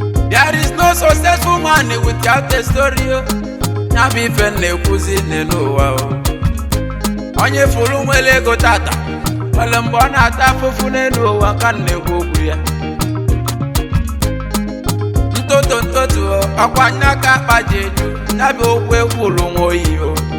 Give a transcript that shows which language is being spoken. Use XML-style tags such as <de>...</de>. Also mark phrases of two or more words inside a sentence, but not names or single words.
<en>There is no successful man without a story, oh.</en> <ig>Ya bụ ife m na-ekwuzi n'elu ụwa, oh. Onye fụrụ nwere ego tata, nwere mgbe ọ na-ata afụfụ n'elu ụwa ka m na-ekwu okwu ya. Ntụtụ, ntụtụ, o, ọkwa nya ka akpa ji eju, ya bụ okwu ekwulu nwa oyi, o.</ig>